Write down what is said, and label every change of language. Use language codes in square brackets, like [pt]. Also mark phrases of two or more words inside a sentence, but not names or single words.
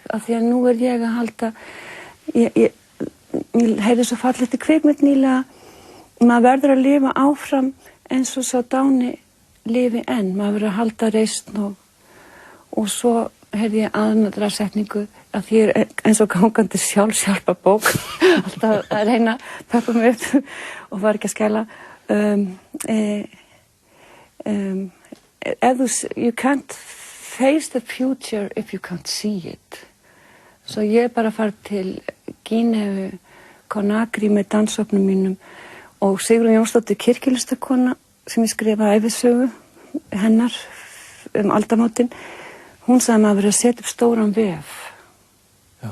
[is] af því að nú er ég að halda ég heyrði svo fallegt í kvikmynd nýlega, maður verður að lifa áfram eins og sá dáni lifi enn, maður verður að halda reisn, og svo heyrði ég aðra setningu, að því ég er eins og gangandi sjálfshjálparbók alltaf að reyna að peppa mig upp og var ekki að skæla. [en] You can't face the future if you can't see it. [is] Svo ég bara farið til Gíneu, Conakry með dansofnum mínum, og Sigrún Jónsdóttir kirkjulistakona sem ég skrifaði ævisögu hennar aldamótin, hún sagði að maður verður að setja upp stóran vef. Já.